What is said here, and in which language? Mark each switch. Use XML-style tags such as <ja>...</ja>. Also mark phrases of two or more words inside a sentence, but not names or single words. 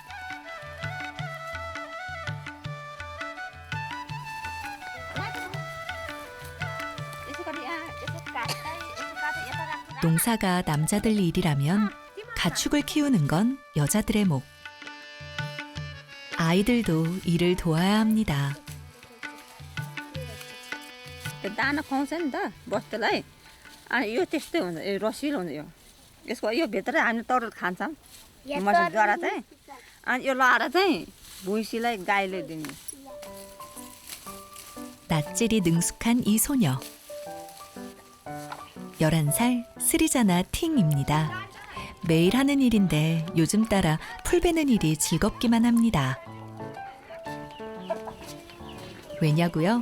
<ko>농사가 남자들 일이라면 가축을 키우는 건 여자들의 목. 아이들도 일을 도와야 합니다.</ko> <ne>दाना खुवाउँछ नि त बस्तुलाई अनि यो त्यस्तै हुन्छ यो रसिलो हुन्छ यो यसको यो भित्र हामी तरुल खान्छौँ मसिनो जरा चाहिँ अनि यो लाएर चाहिँ भुइँसीलाई गाईले दिने</ne> <ko>낯질이 능숙한 이 소녀. 11살 스리자나 팅입니다. 매일 하는 일인데 요즘 따라 풀 베는 일이 즐겁기만 합니다. 왜냐고요?</ko>